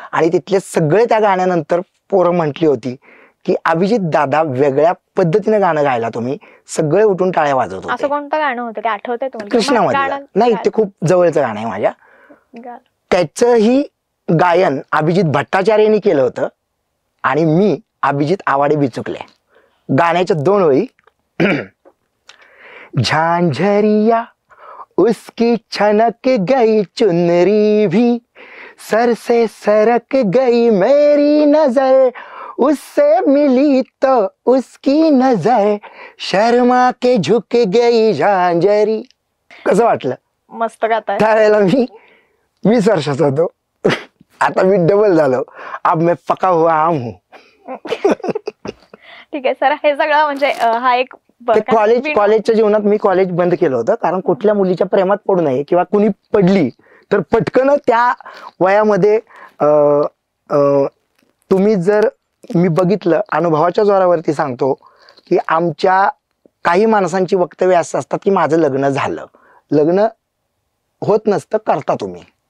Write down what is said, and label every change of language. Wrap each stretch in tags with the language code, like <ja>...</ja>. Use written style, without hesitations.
<mr>आणि तिथले सगळे त्या गाण्यानंतर पोरं म्हटली होती की अभिजित दादा वेगळ्या पद्धतीने गाणं गायला तुम्ही, सगळे उठून टाळ्या वाजवत होते. असं कोणतं गाणं होतं ते आठवतंय तुम्हाला? कृष्णामध्ये नाही, ते खूप जवळचं गाणं आहे माझ्या. त्याचंही गायन अभिजित भट्टाचार्यांनी केलं होतं आणि मी अभिजित आवाडे बिचुकले. गाण्याच्या 2 ओळी.</mr> <hi>झांझरिया उसकी छनक गई चुनरी भी, सर से सरक गई मेरी नजर, उससे मिली तो उसकी नजर, शर्मा के झुक गई झांझरी.</hi> <mr>कसं वाटलं? मस्त गाताय. त्यावेळेला मी 20 वर्षाचा होतो. आता मी डबल झालो.</mr> <hi>अब मैं पका हुआ आम हूँ.</hi> <mr>ठीक आहे सर, हे सगळं म्हणजे हा एक कॉलेजच्या जीवनात मी कॉलेज बंद केलं होतं कारण कुठल्या मुलीच्या प्रेमात पडू नये किंवा कुणी पडली तर पटकन त्या वयामध्ये तुम्ही जर मी बघितलं, अनुभवाच्या जोरावरती सांगतो की आमच्या काही माणसांची वक्तव्य असं असतात की माझं लग्न झालं. लग्न होत नसतं, करता तुम्ही.</mr>